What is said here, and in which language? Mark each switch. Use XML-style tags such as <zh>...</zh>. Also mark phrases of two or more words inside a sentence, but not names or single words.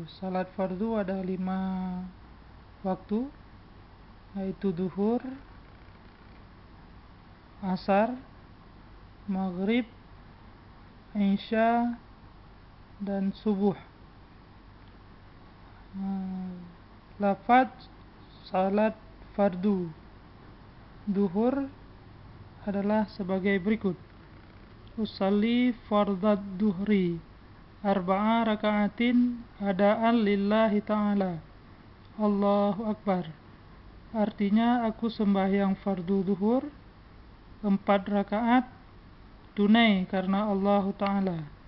<id>Salat fardu ada 5 waktu, yaitu duhur, asar, maghrib, isya, dan subuh. Lafad salat fardu duhur adalah sebagai berikut:</id> <ar>أصلي فرض الظهر أربع ركعات أداء لله تعالى، الله أكبر.</ar> <id>Artinya, aku sembahyang fardu duhur 4 rakaat tunai karena Allah Ta'ala.</id>